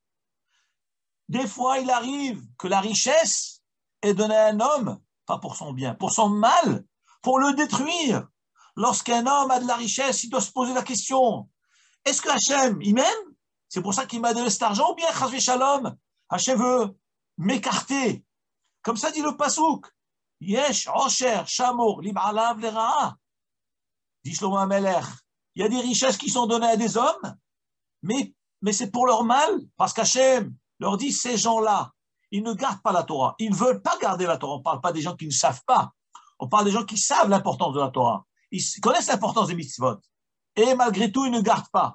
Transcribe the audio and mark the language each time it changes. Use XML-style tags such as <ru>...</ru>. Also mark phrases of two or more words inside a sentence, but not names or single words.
<fr>Des fois, il arrive que la richesse est donnée à un homme, pas pour son bien, pour son mal, pour le détruire. Lorsqu'un homme a de la richesse, il doit se poser la question, est-ce que Hachem, il m'aime? C'est pour ça qu'il m'a donné cet argent, ou bien</fr> <he>חס ושלום,</he> <fr>Hachem veut m'écarter. Comme ça dit le passouk.</fr> <he>יש עושר שמור לבעליו לרעה.</he> <fr>Dit Shlomo HaMelech. Il y a des richesses qui sont données à des hommes, mais c'est pour leur mal, parce qu'Hachem leur dit, ces gens-là, ils ne gardent pas la Torah. Ils ne veulent pas garder la Torah. On ne parle pas des gens qui ne savent pas. On parle des gens qui savent l'importance de la Torah. Ils connaissent l'importance des mitzvot. Et malgré tout, ils ne gardent pas.</fr>